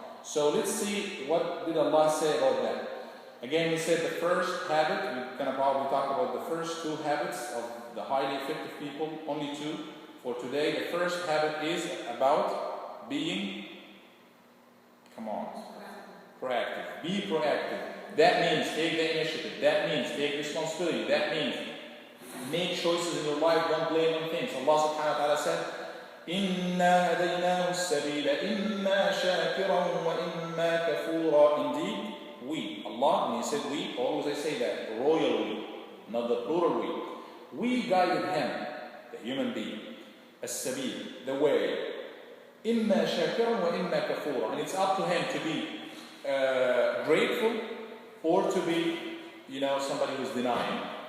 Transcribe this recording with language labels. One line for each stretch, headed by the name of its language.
English: So let's see what did Allah say about that. Again, we said the first habit, we're going to probably talk about the first 2 habits of the highly effective people, only 2 for today. The first habit is about being, proactive. Be proactive. That means take the initiative. That means take responsibility. That means make choices in your life, don't blame on things.
Arabic: Allah subhanahu wa ta'ala said, إِنَّا هَدَيْنَاهُ السَّبِيلَ إِمَّا شَاكِرًا وَإِمَّا كَفُورًا.
English: Indeed, we, Allah, and He said we, always I say that, royal we, not the plural we. We guided him, the human being, as-sabil, the way.
Arabic: إِمَّا شَاكِرًا وَإِمَّا كَفُورًا.
English: And it's up to him to be grateful or to be, somebody who's denying.